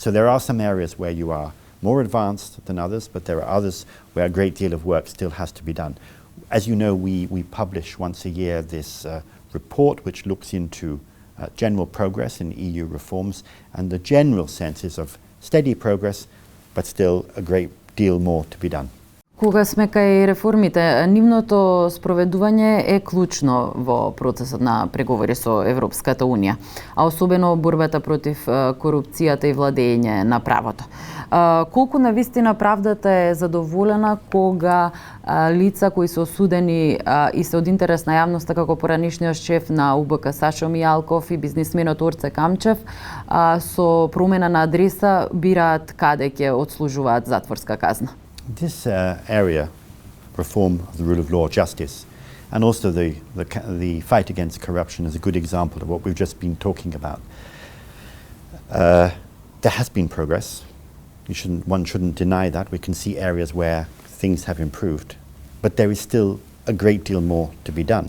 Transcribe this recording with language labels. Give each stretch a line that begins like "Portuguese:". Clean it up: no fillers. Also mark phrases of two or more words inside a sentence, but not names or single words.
English: So there are some areas where you are more advanced than others, but there are others where a great deal of work still has to be done. As you know, we publish once a year this report which looks into general progress in EU reforms, and the general sense is of steady progress, but still a great deal more to be done.
Macedonian: Кога сме кај реформите, нивното спроведување е клучно во процесот на преговори со Европската Унија, а особено борбата против корупцијата и владење на правото. Колку навистина правдата е задоволена кога лица кои се осудени и се од интерес на јавноста, како поранишниот шеф на УБК Сашо Мијалков и бизнисменот Орце Камчев, со промена на адреса бираат каде ќе отслужуваат затворска казна?
English: This area, reform of the rule of law, justice, and also the fight against corruption is a good example of what we've just been talking about. There has been progress. One shouldn't deny that. We can see areas where things have improved, but there is still a great deal more to be done.